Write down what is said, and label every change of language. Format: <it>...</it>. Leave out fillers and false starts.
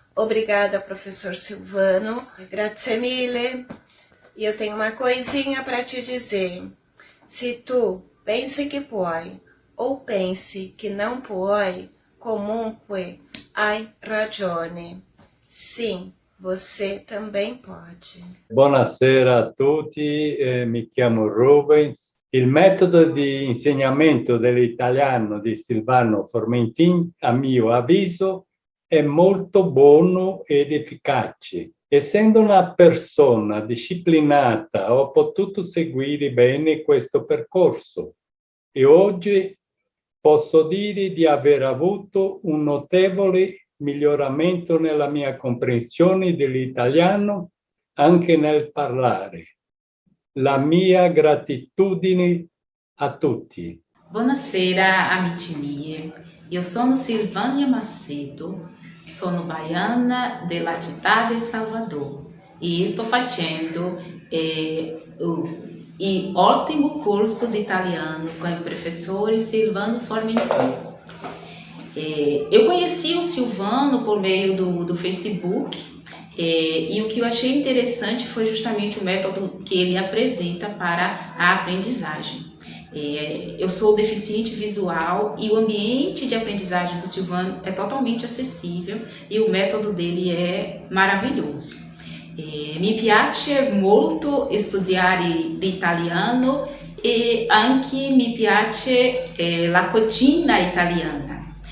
<pt>Obrigada, professor Silvano.</pt> <it>Grazie mille.</it> <pt>E eu tenho uma coisinha para te dizer. Se tu pense que puoi ou pense que não puoi,</pt> <it>comunque hai ragione.</it> <pt>Sim, você também pode.</pt> <it>Buonasera a tutti, mi chiamo Rubens. Il metodo di insegnamento dell'italiano di Silvano Formentin, a mio avviso, è molto buono ed efficace. Essendo una persona disciplinata, ho potuto seguire bene questo percorso e oggi posso dire di aver avuto un notevole miglioramento nella mia comprensione dell'italiano, anche nel parlare. La mia gratitudine a tutti. Buonasera, amici miei. Io sono Silvânia Macedo, sono baiana della città di Salvador e sto facendo il ottimo corso di italiano</it> <pt>com o professor</pt> <it>Silvano Formentin.</it> <pt>Eu conheci o Silvano por meio do Facebook e o que eu achei interessante foi justamente o método que ele apresenta para a aprendizagem. Eu sou deficiente visual e o ambiente de aprendizagem do Silvano é totalmente acessível e o método dele é maravilhoso.</pt> <it>Mi piace molto studiare l'italiano e anche mi piace la cucina italiana.</it>